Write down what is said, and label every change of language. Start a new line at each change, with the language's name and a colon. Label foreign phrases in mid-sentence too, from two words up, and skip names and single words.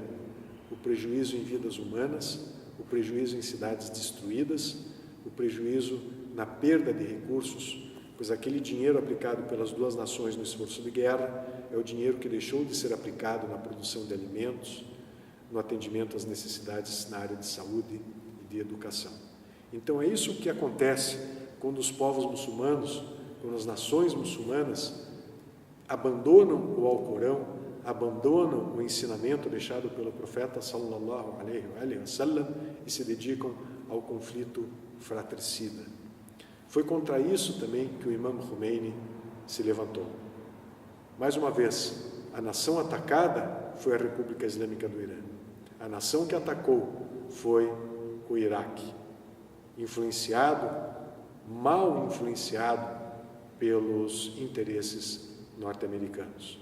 Portuguese: O prejuízo em vidas humanas, o prejuízo em cidades destruídas, o prejuízo na perda de recursos, pois aquele dinheiro aplicado pelas 2 nações no esforço de guerra é o dinheiro que deixou de ser aplicado na produção de alimentos, no atendimento às necessidades na área de saúde e de educação. Então é isso que acontece quando os povos muçulmanos, quando as nações muçulmanas abandonam o Alcorão, abandonam o ensinamento deixado pelo profeta
Arabic: صلى الله عليه وسلم
Portuguese: e se dedicam ao conflito fratricida. Foi contra isso também que o Imam Khomeini se levantou. Mais uma vez, a nação atacada foi a República Islâmica do Irã. A nação que atacou foi o Iraque, mal influenciado pelos interesses norte-americanos.